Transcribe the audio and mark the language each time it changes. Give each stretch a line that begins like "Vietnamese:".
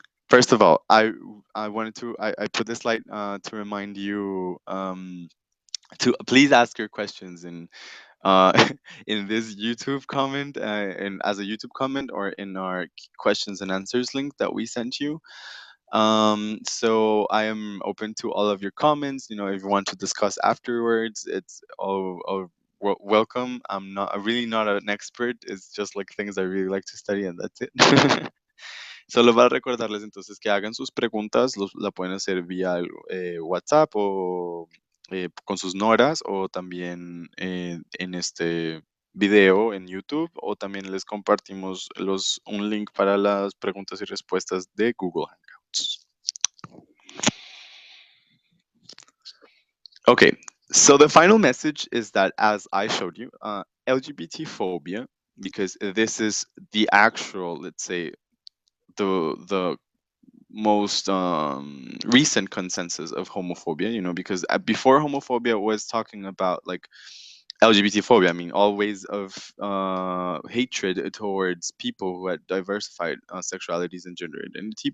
English: First of all, I wanted to I put this slide to remind you to please ask your questions uh, in this YouTube comment and as a YouTube comment or in our questions and answers link that we sent you. So I am open to all of your comments. You know, if you want to discuss afterwards, it's all welcome. I'm really not an expert. It's just like things I really like to study, and that's it.
Spanish: Solo para recordarles entonces que hagan sus preguntas, la pueden hacer vía WhatsApp o con sus noras o también en este video en YouTube o también les compartimos un link para las preguntas y respuestas de Google Hangouts.
English: Okay, so the final message is that as I showed you, LGBT phobia, because this is the actual, let's say, the most recent consensus of homophobia, you know, because before homophobia was talking about like LGBT phobia, I mean, all ways of hatred towards people who had diversified sexualities and gender identity.